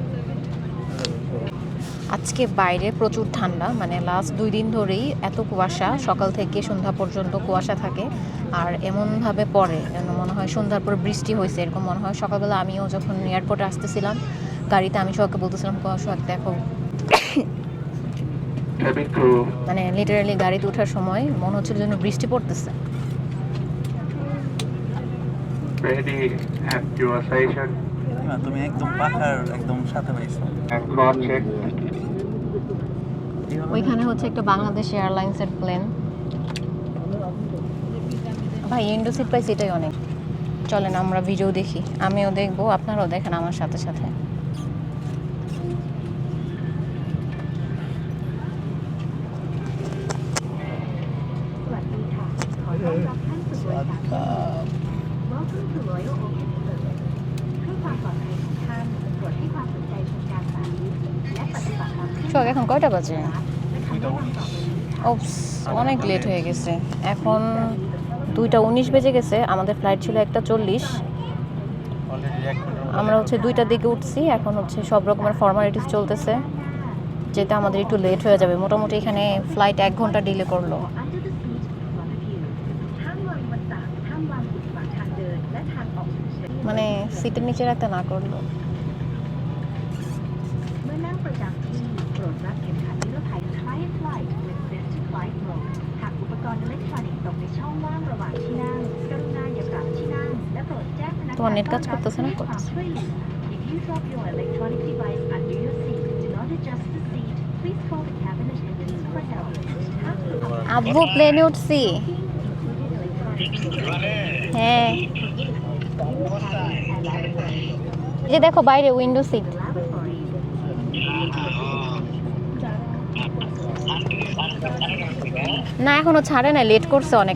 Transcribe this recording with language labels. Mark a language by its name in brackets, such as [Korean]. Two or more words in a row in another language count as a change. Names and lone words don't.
[Bangla] আজকে বাইরে প্রচুর ঠান্ডা, মানে লাস্ট 2 দিন ধরেই এত কুয়াশা, সকাল থেকে সন্ধ্যা পর্যন্ত কুয়াশা থাকে, আর এমনভাবে পড়ে যেন মনে হয় সন্ধ্যার পর বৃষ্টি হয়েছে, এরকম মনে হয়। সকালবেলা আমিও যখন এয়ারপোর্টে আসতেছিলাম গাড়িতে, আমি সবাইকে বলতেছিলাম কুয়াশা দেখো, [English] Cabin crew, [Bangla] মানে লিটারালি গাড়িতে ওঠার সময় মনে হচ্ছিল যেন বৃষ্টি পড়তেছে। [English] ready at your station [Bangla] তুমি একদম পাখার একদম সাথে পাইছো। [English] and cross check. [Bangla] ওইখানে হচ্ছে একটা বাংলাদেশ এয়ারলাইন্সের প্লেন। ভাই [English] window seat [Bangla] পাইছি, এটাই অনেক। চলেন আমরা ভিডিও দেখি, আমিও দেখবো, আপনারাও দেখেন আমার সাথে সাথে। [English] Welcome to Royal Oak Service [Thai] เพื่อความปลอดภัยของท่านโปรดให้ความสนใจชมการสาธิตและปฏิบัติตามขั้นตอน [Bangla] সোহাগ এখন কয়টা বাজে? [Thai] และคำแนะนำต่อไปนี้ค่ะ [Bangla] ওপস, অনেক লেট হয়ে গেছে, এখন 2:19 বেজে গেছে। আমাদের ফ্লাইট ছিল 1:40। অলরেডি 1 ঘন্টা আমরা হচ্ছে 2টার দিকে উঠছি, এখন হচ্ছে সব রকমের ফর্মালিটিস চলতেছে, যেটা আমাদের একটু লেট হয়ে যাবে। মোটামুটি এখানে ফ্লাইট 1 ঘন্টা ডিলে করলো। [English] Under the seat one of you [Thai] ห้ามวางบนตักห้ามวางอุปสรรคทางเดินและทางออกฉุกเฉิน [Bangla] মানে সিটের নিচে রাখতে না করলো। [Thai] เมื่อนั่งประจำที่โปรดรัดเข็มขัดนิรภัย [English] Try flight with safety flight mode [Thai] หากอุปกรณ์อิเล็กทรอนิกส์ตกในช่องว่างระหว่างที่นั่งกรุณาอย่ากลับที่นั่งและโปรดแจ้งพนักงาน [Bangla] তোমার নেট কাজ করতেছে না? [Thai] ให้ความช่วยเหลือ [English] If you drop your electronic device under your seat, do not adjust the seat. Please call the cabin attendants for help. [Bangla] আব্বু প্লেনে উঠছি। হ্যাঁ, এই যে দেখো বাইরে [English] window seat. [Bangla] না এখনো ছাড়ে না, লেট করছে অনেক।